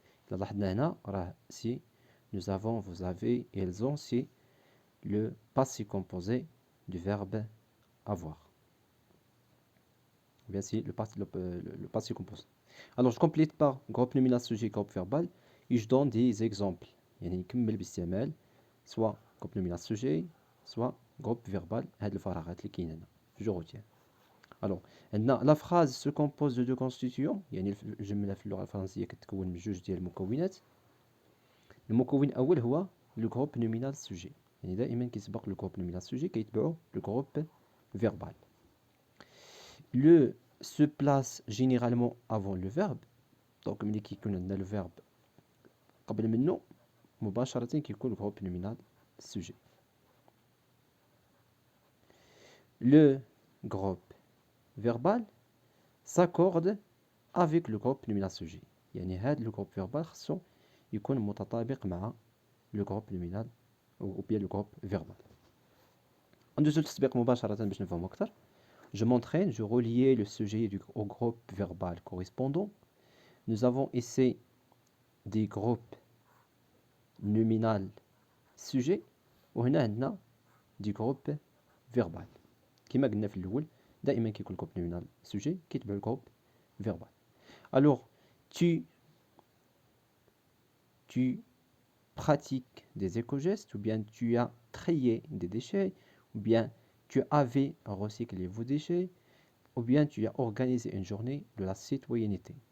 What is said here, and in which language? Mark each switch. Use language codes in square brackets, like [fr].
[ar] لاحظنا هنا راه [fr] si nous avons, vous avez, elles ont, c'est le passé composé du verbe avoir. Bien si le passé composé. Alors je complète par groupe nominal sujet groupe verbal et je donne des exemples. [ar] يعني نكمل باستعمال [fr] soit groupe nominal sujet soit groupe verbal. [ar] هاد الفراغات اللي كاينين هنا [fr] je retiens. Alors [ar] عندنا [fr] la phrase se compose de deux constituants. [ar] يعني الجملة في اللغة الفرنسية كتكون من جوج ديال المكونات. المكون الأول هو [fr] le groupe nominal sujet. [ar] يعني دائما كيسبق [fr] le groupe nominal sujet [ar] كيتبعو [fr] le groupe verbal. Le se place généralement avant le verbe. [ar] Donc ملي كيكون عندنا [fr] le verbe [ar] قبل منه مباشرة كيكون [fr] groupe nominal sujet. Le groupe verbal s'accorde avec le groupe nominal sujet. [ar] يعني هذا [fr] le groupe verbal [ar] خصو يكون متطابق مع [fr] le groupe nominal ou bien le groupe verbal. [ar] ندوزو للتطبيق مباشرة باش نفهمو أكثر. [fr] Je m'entraîne, je reliais le sujet au groupe verbal correspondant. Nous avons essayé des groupes nominal sujet [ar] وهنا عندنا دي جروب فيربال. كما قلنا في الاول دائما كيكون [fr] الجروب نومينال سوجي [ar] كيتبع [fr] الجروب فيربال. alors tu pratiques des éco-gestes ou bien tu as trié des déchets ou bien tu avais recyclé vos déchets ou bien tu as organisé une journée de la citoyenneté.